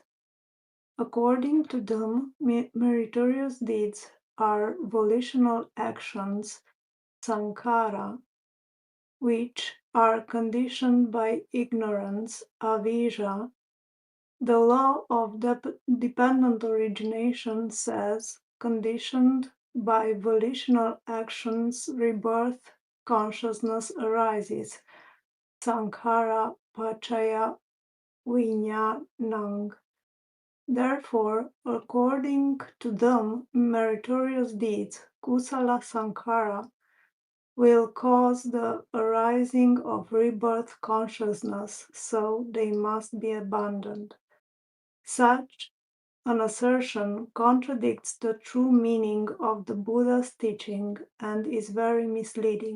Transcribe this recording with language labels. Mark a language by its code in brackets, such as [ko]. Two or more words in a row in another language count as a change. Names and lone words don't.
[en] According to them, meritorious deeds are volitional actions, sankhara, which are conditioned by ignorance, avijja. The law of dependent origination says, conditioned by volitional actions, rebirth, consciousness arises. [pi] Sankhara pacaya vijnanang. [en] Therefore, according to them, meritorious deeds, [pi] kusala sankhara, [en] will cause the arising of rebirth consciousness, so they must be abandoned. Such an assertion contradicts the true meaning of the Buddha's teaching and is very misleading.